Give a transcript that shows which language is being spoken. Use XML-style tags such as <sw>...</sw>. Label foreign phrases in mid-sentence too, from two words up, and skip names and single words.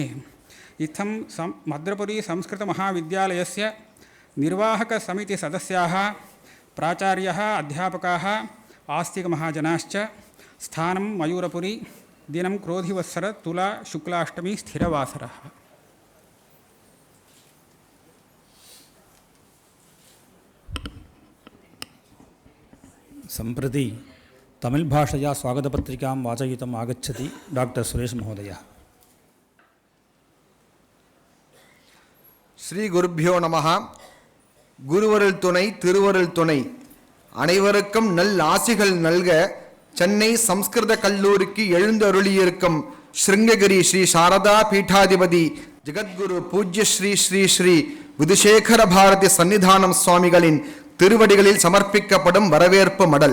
<sa>इत्थं मद्रपुरि संस्कृत महाविद्यालयस्य निर्वाहक समिति सदस्याः प्राचार्यः अध्यापकाः आस्तिकमहाजनाश्च स्थानं मयूरपुरि दिनं क्रोधिवत्सर तुला शुक्लाष्टमि स्थिरवासरः. सम्प्रति तमिळ्भाषया स्वागतपत्रिकां वाचयितुम् आगच्छति डाक्टर् सुरेश महोदयः. श्री गुरुभ्यो नमः.</sa> <ta>குருவருள் துணை திருவருள் துணை அனைவருக்கும் நல் ஆசிகள் நல்க சென்னை சம்ஸ்கிருத கல்லூரிக்கு எழுந்தருளியிருக்கும் ஸ்ருங்ககிரி ஸ்ரீ சாரதா பீட்டாதிபதி ஜெகத்குரு பூஜ்ய ஸ்ரீ ஸ்ரீ ஸ்ரீ விதுசேகர பாரதி சன்னிதானம் சுவாமிகளின் திருவடிகளில் சமர்ப்பிக்கப்படும் வரவேற்பு மடல்.</ta>